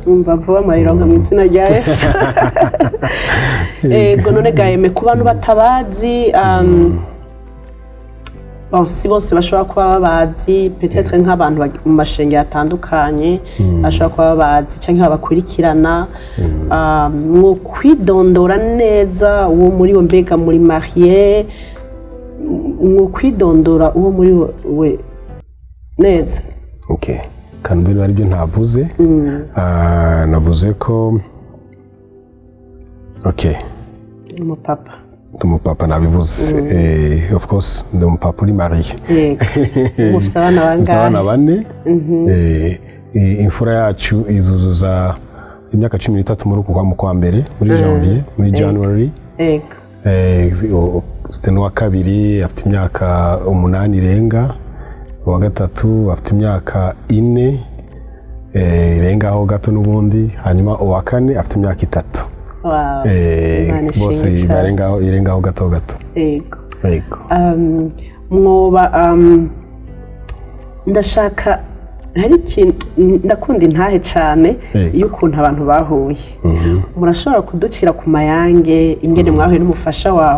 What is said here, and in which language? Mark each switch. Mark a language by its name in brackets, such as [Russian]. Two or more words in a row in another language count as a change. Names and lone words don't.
[Rundi] Umva vuba mayironka mu izina rya Yesu. Ego, none gaheme ku bantu batabazi, si bose bashobora kuba babazi, peut-être nk'abantu mu mashengero atandukanye bashobora kuba babazi cyangwa abakurikirana, mwo kwidondora neza uwo muri bo, mbega muri marié, mwo kwidondora uwo muri we neza. Okay, kandi bino ari byo ntavuze. Navuze ko umupapa. Umupapa nabivuze. [English] Of course [Rundi] ndi umupapa uri mariye. Mufite abana bangahe? Abana 4. Imfura yacu izuzuza imyaka 13 muri uku kwa mbere, muri janvier, muri January. C'était n'uwa kabiri afite imyaka 8 irenga, uwa gatatu afite imyaka 4 irengaho gato n'ubundi, hanyuma uwa kane afite imyaka 3. Bose irengaho gato. Yego. Mwoba ndashaka, hari ikintu ndakunda intahe cyane y'ukuntu abantu bahuye. Murashobora kuducira ku mayange ingene mwahuye n'umufasha wawe?